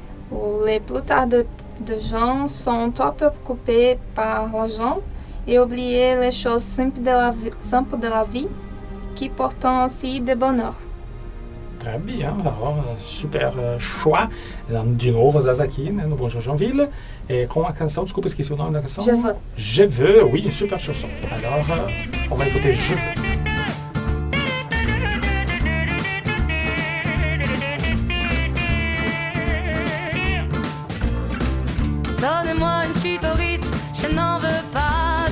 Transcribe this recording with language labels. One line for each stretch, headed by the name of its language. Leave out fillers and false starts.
French: Où la plupart de gens sont trop préoccupés par l'argent et oublier les choses simples de la vie qui portent aussi de bonheur. Très bien, alors, super choix.
Portuguese: De novo, Zaz aqui, né, no Bonjour Joinville, com a canção, desculpa, esqueci o nome da canção.
French: Je veux. Je veux, oui, une super chanson. Alors, on va écouter Je veux. Donnez-moi une suite au Ritz, je n'en veux pas.